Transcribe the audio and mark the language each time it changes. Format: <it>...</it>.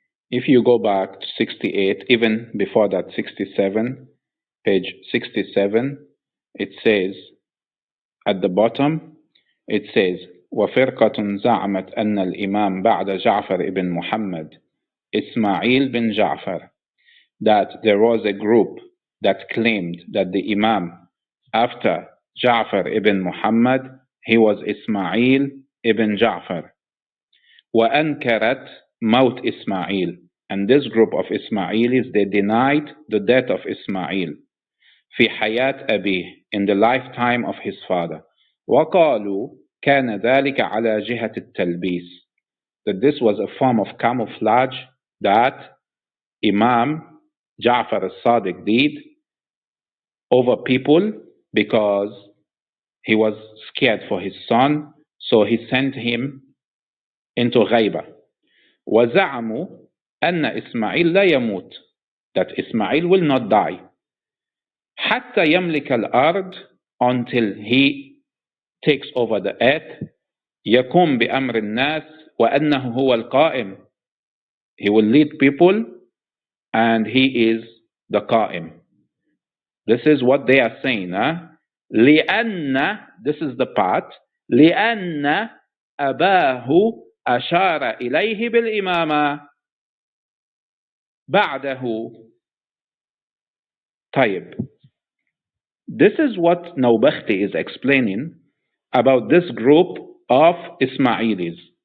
<en>If you go back to 68, even before that 67, page 67, it says, at the bottom, it says,</en> <ar>وفرقة زعمت أن الإمام بعد جعفر</ar> <en>ibn Muhammad Ismail bin Ja'far. That there was a group that claimed that the Imam after Ja'far ibn Muhammad, he was Ismail ibn Ja'far.</en> <ar>وأنكرت موت Ismail.</ar> <en>And this group of Ismailis, they denied the death of Ismail</en> <ar>في حياة أبيه,</ar> <en>in the lifetime of his father.</en> <ar>وقالوا كان ذلك على جهة التلبيس.</ar> <en>That this was a form of camouflage that Imam Ja'far al-Sadiq did over people because he was scared for his son, so he sent him into غيبة.</en> <ar>وزعموا أن إسماعيل لا يموت,</ar> <en>that Ismail will not die</en> <ar>حتى يملك الأرض,</ar> <en>until he takes over the earth,</en> <ar>يقوم بأمر الناس وأنه هو القائم,</ar> <en>He will lead people, and he is the Qa'im. This is what they are saying.</en> <ar>لأن,</ar> <en>this is the part,</en> <ar>لأن أباه أشار إليه بالإمامة بعده. طيب.</ar> <en>This is what Nawbakhti is explaining about this group of Ismailis.</en>